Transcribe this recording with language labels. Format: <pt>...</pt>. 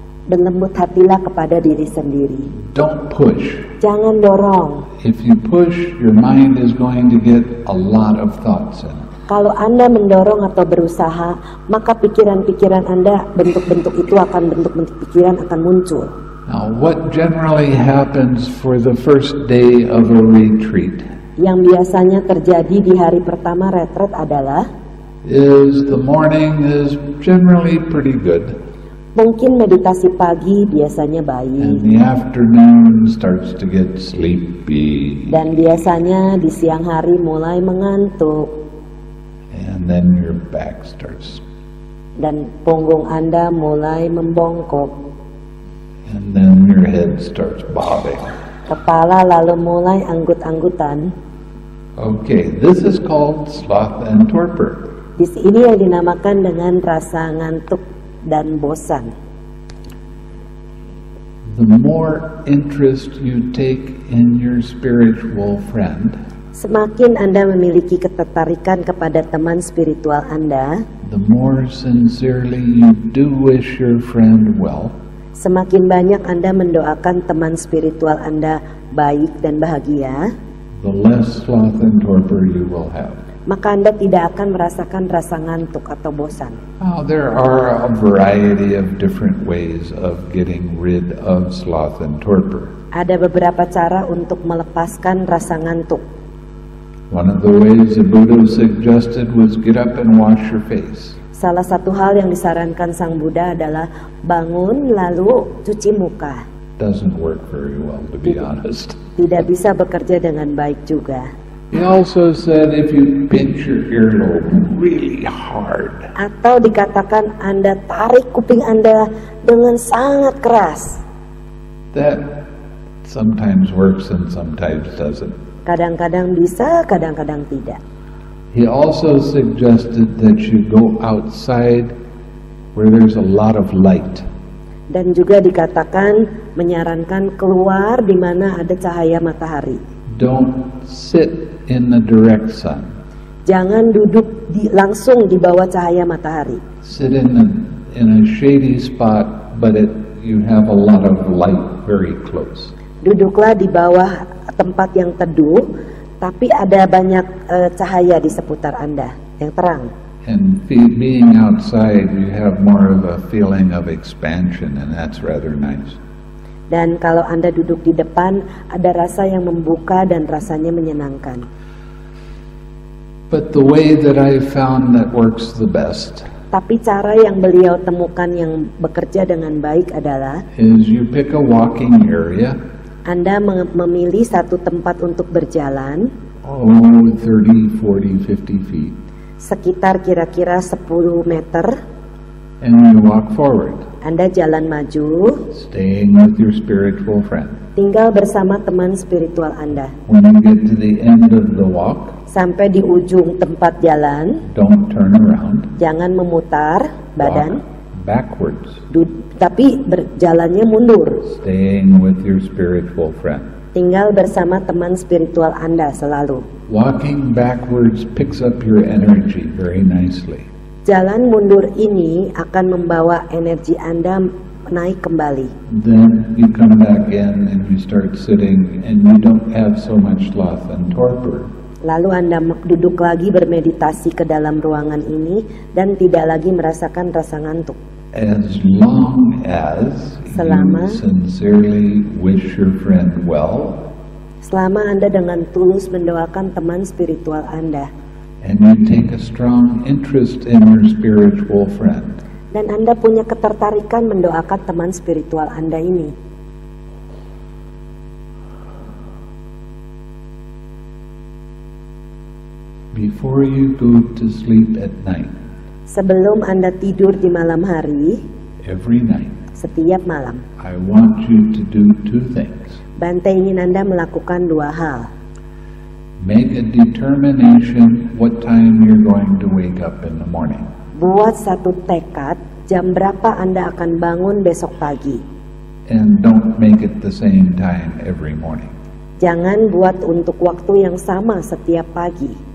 <id>Berlembut hatilah kepada diri sendiri.</id> <en>Don't push.</en> <id>Jangan dorong.</id> <en>If you push, your mind is going to get a lot of thoughts in it.</en> <id>Kalau Anda mendorong atau berusaha, maka pikiran-pikiran Anda, bentuk-bentuk pikiran akan muncul.</id> <en>Now, what generally happens for the first day of a retreat</en> <id>Yang biasanya terjadi di hari pertama retret adalah</id> <en>is the morning is generally pretty good,</en> <id>mungkin meditasi pagi biasanya</id> <en>and</en> <id>baik,</id> <en>the afternoon starts to get sleepy,</en> <id>dan biasanya di siang hari mulai mengantuk,</id> <en>and then your back starts,</en> <id>dan punggung Anda mulai membongkok,</id> <en>and then your head starts bobbing.</en> <id>kepala lalu mulai anggut-anggutan.</id> <en>Okay, this is called sloth and torpor.</en> <id>Di sini yang dinamakan dengan rasa ngantuk dan bosan.</id> <en>The more interest you take in your spiritual friend,</en> <id>Semakin Anda memiliki ketertarikan kepada teman spiritual Anda,</id> <en>the more sincerely you do wish your friend well,</en> <id>semakin banyak Anda mendoakan teman spiritual Anda baik dan bahagia,</id> <en>the less sloth and torpor you will have.</en> <id>maka Anda tidak akan merasakan rasa ngantuk atau bosan.</id> <en>Now, there are a variety of different ways of getting rid of sloth and torpor.</en> <id>Ada beberapa cara untuk melepaskan rasa ngantuk.</id> <en>One of the ways the Buddha suggested was get up and wash your face.</en> <id>Salah satu hal yang disarankan Sang Buddha adalah bangun lalu cuci muka.</id> <en>Doesn't work very well, to be honest.</en> <id>Tidak bisa bekerja dengan baik juga.</id> <en>He also said if you pinch your earlobe really hard,</en> <id>Atau dikatakan Anda tarik kuping Anda dengan sangat keras.</id> <en>that sometimes works and sometimes doesn't.</en> <id>Kadang-kadang bisa, kadang-kadang tidak.</id> <en>He also suggested that you go outside where there's a lot of light.</en> <id>Dan juga dikatakan menyarankan keluar di mana ada cahaya matahari.</id> <en>Don't sit in the direct sun.</en> <id>Jangan duduk langsung di bawah cahaya matahari.</id> <en>Sit in a shady spot, but you have a lot of light very close.</en> <id>Duduklah di bawah tempat yang teduh, tapi ada banyak cahaya di seputar Anda yang terang.</id> <en>And being outside, you have more of a feeling of expansion, and that's rather nice.</en> <id>Dan kalau Anda duduk di depan, ada rasa yang membuka dan rasanya menyenangkan.</id> <en>But the way that I found that works the best</en> <id>Tapi cara yang beliau temukan yang bekerja dengan baik adalah</id> <en>is you pick a walking area,</en> <id>Anda memilih satu tempat untuk berjalan,</id> <en>30, 40, 50 feet,</en> <id>sekitar kira-kira 10 meter.</id> <en>and you walk forward,</en> <id>Anda jalan maju,</id> <en>staying with your spiritual friend.</en> <id>tinggal bersama teman spiritual Anda.</id> <en>When you get to the end of the walk,</en> <id>Sampai di ujung tempat jalan,</id> <en>don't turn around,</en> <id>jangan memutar badan,</id> <en>walk backwards,</en> <id>tapi berjalannya mundur.</id> <en>staying with your spiritual friend.</en> <id>Tinggal bersama teman spiritual Anda selalu.</id> <en>Walking backwards picks up your energy very nicely.</en> <id>Jalan mundur ini akan membawa energi Anda naik kembali.</id> <en>Then you come back in and you start sitting and you don't have so much sloth and torpor.</en> <id>Lalu Anda duduk lagi bermeditasi ke dalam ruangan ini dan tidak lagi merasakan rasa ngantuk.</id> <en>As long as</en> <id>Selama-</id> <en>you sincerely wish your friend well</en> <id>Selama Anda dengan tulus mendoakan teman spiritual Anda</id> <en>and you take a strong interest in your spiritual friend,</en> <id>dan Anda punya ketertarikan mendoakan teman spiritual Anda ini,</id> <en>before you go to sleep at night,</en> <id>Sebelum Anda tidur di malam hari,</id> <en>every night,</en> <id>setiap malam,</id> <en>I want you to do two things.</en> <id>Bante ingin Anda melakukan dua hal.</id> <en>Make a determination what time you're going to wake up in the morning.</en> <id>Buat satu tekad, jam berapa Anda akan bangun besok pagi.</id> <en>And don't make it the same time every morning.</en> <id>Jangan buat untuk waktu yang sama setiap pagi.</id>